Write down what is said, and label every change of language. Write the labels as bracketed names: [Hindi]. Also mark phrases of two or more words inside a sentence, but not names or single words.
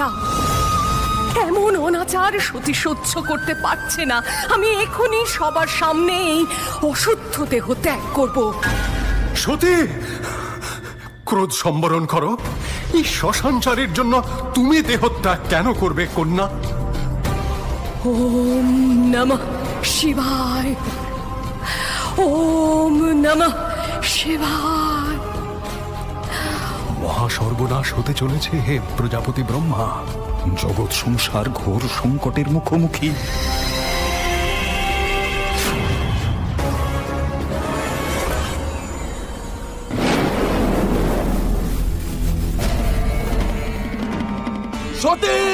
[Bangla] এমন অনাচার সতী সহ্য করতে পারছে না। আমি এখনই সবার সামনে এই অশুদ্ধ দেহ ত্যাগ করব। সতী, ক্রোধ সম্বরণ করো। এই শ্মশানচারীর জন্য তুমি দেহত্যাগ কেন করবে কন্যা? [Sanskrit] ওম নমঃ শিবায়, ওম নমঃ শিবায়। [Bangla] মহাসর্বনাশ হতে চলেছে হে প্রজাপতি ব্রহ্মা। জগৎ সংসার ঘোর সংকটের মুখোমুখি। সতী!